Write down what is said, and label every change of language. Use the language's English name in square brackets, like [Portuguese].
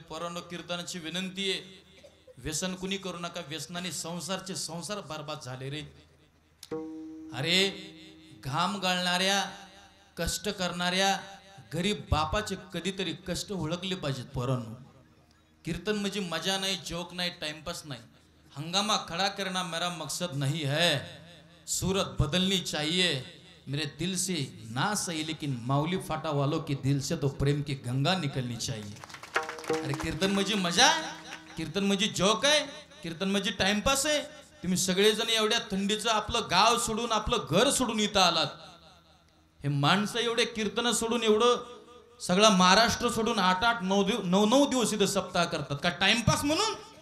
[Marathi] पोरांनो, कीर्तनाची विनंती आहे, व्यसन कुणी करू नका. व्यसनाने संसार बरबाद झाले रे. अरे घाम गाळणाऱ्या, कष्ट करणाऱ्या गरीब बापाचे कधीतरी कष्ट ओळखले पाहिजेत पोरांनो. कीर्तन म्हणजे मजा नाही, जोक नाही, टाइमपास नाही. [Hindi] हंगामा खड़ा करना मेरा मकसद नहीं है. सूरत बदलनी चाहिए. मेरे दिल से ना सही लेकिन माऊली फाटा वालों के दिल से तो प्रेम की गंगा निकलनी चाहिए. [Marathi] अरे कीर्तन म्हणजे मजा, कीर्तन म्हणजे जोक आहे, कीर्तन म्हणजे टाइमपास आहे. तुम्ही सगळेजण एवढ्या थंडीचं आपलं गाव सोडून, आपलं घर सोडून इथं आलात. हे माणसं एवढे कीर्तन सोडून, एवढं सगळा महाराष्ट्र सोडून 8-8, 9-9 दिवस इथं सप्ताह करतात. का टाइमपास म्हणून?